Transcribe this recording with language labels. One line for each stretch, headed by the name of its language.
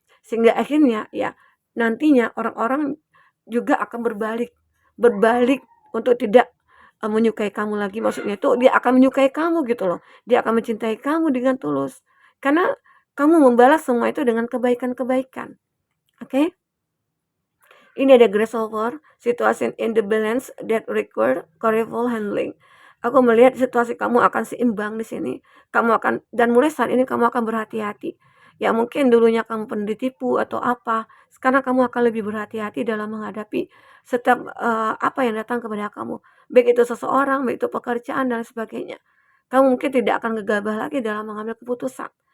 Indonesian: Sehingga akhirnya ya nantinya orang-orang juga akan berbalik untuk tidak menyukai kamu lagi. Maksudnya itu dia akan menyukai kamu gitu loh. Dia akan mencintai kamu dengan tulus. Karena kamu membalas semua itu dengan kebaikan-kebaikan. Oke? Ini ada
English: grasshopper, situation in the balance that require careful handling.
Indonesian: Aku melihat situasi kamu akan seimbang di sini. Kamu akan dan mulai saat ini kamu akan berhati-hati. Ya mungkin dulunya kamu pernah ditipu atau apa. Sekarang kamu akan lebih berhati-hati dalam menghadapi setiap apa yang datang kepada kamu. Baik itu seseorang, baik itu pekerjaan dan sebagainya. Kamu mungkin tidak akan gegabah lagi dalam mengambil keputusan.